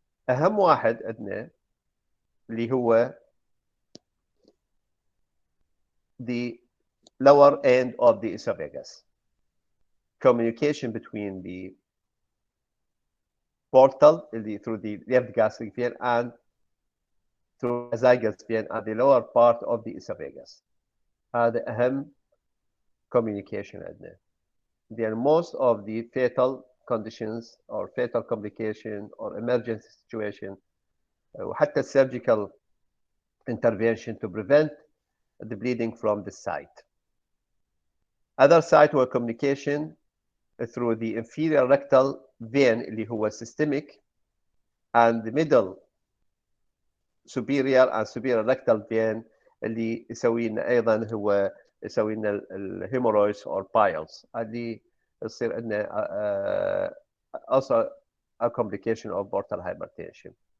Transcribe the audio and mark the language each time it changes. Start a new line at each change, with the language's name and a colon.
Arabic: أهم واحد عندنا اللي هو
English: the lower end of the esophagus, communication between the portal through the left gastric vein and through esophagus vein at the lower part of the esophagus.
Arabic: هذا أهم communication عندنا.
English: There most of the fatal conditions or fatal complication or emergency situation
Arabic: وحتى
English: surgical intervention to prevent the bleeding from the site. Other site were communication through the inferior rectal vein
Arabic: اللي هو
English: systemic and the middle superior and superior rectal vein
Arabic: اللي يسوي لنا أيضا هو يسوي لنا الهيمورويدز
English: or piles
Arabic: اللي يصير عندنا
English: also a complication of portal hypertension.